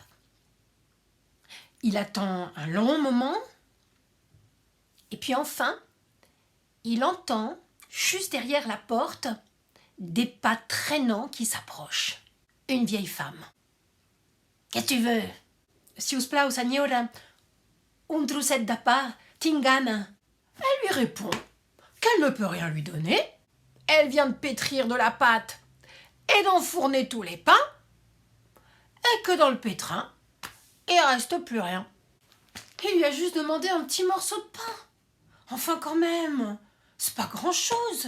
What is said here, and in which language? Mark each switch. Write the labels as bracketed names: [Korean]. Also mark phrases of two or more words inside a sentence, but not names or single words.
[French] Il attend un long moment, et puis enfin, il entend, juste derrière la porte, des pas traînants qui s'approchent. Une vieille femme. « Qu'est-ce que tu veux ? [Catalan] Si us plau, senyora, un trosset de pa, tinc gana. [French] » Elle lui répond qu'elle ne peut rien lui donner. Elle vient de pétrir de la pâte et d'enfourner tous les pains, et que dans le pétrin, il reste plus rien. Il lui a juste demandé un petit morceau de pain. Enfin, quand même, c'est pas grand-chose.